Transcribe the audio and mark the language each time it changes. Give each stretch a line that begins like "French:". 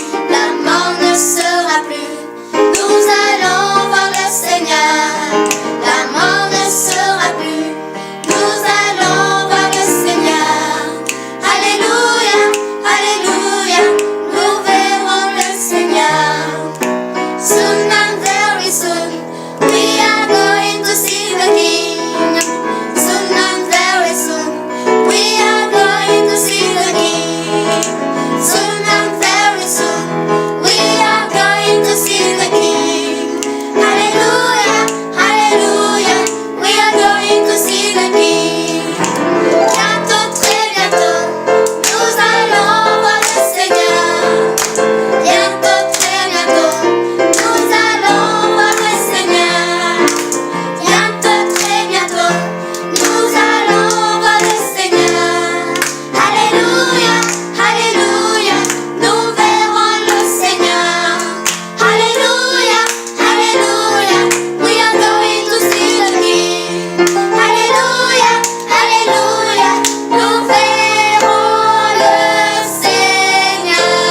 French: La mort ne sera plus, nous allons voir le Seigneur. La mort ne sera plus, nous allons voir le Seigneur. Alléluia, alléluia, nous verrons le Seigneur.
English: Soon and very soon, we are going to see the King. Soon and very soon, we are going to see the King. Soon and very soon, we are going to see the King. Hallelujah, hallelujah, we are going to see the King.
French: Bientôt, très bientôt, nous allons voir le Seigneur. Bientôt, très bientôt, nous allons voir le Seigneur. Bientôt, très bientôt, nous allons voir le Seigneur. Alléluia, alléluia, nous verrons le Seigneur.
English: Alléluia, alléluia, we are going to see the King.
French: Alléluia, alléluia, nous verrons le Seigneur.